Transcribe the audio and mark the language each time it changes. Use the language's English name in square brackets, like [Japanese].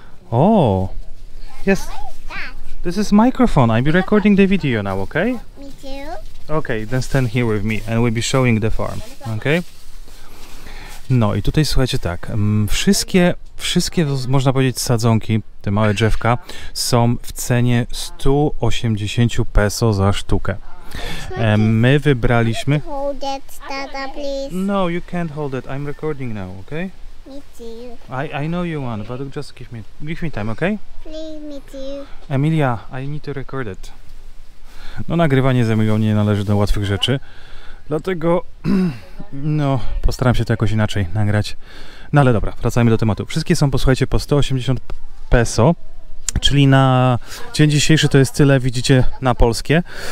[English] Oh, yes, this is microphone. I'll be recording the video now, okay? Me too. Okay, then stand here with me and we'll be showing the farm, okay? [Polish] No i tutaj słuchajcie tak, wszystkie można powiedzieć sadzonki, te małe drzewka są w cenie 180 peso za sztukę. My wybraliśmy... [English] Hold it, Dada, please. No, you can't hold it, I'm recording now, okay? Me too. I know you want, but just give me time, okay? Please, me too. Emilia, I need to record it. [Polish] No nagrywanie z Emilią nie należy do łatwych rzeczy, dlatego no postaram się to jakoś inaczej nagrać. No ale dobra, wracajmy do tematu. Wszystkie są, posłuchajcie, po 180 peso, czyli na dzień dzisiejszy to jest tyle, widzicie, na polskie.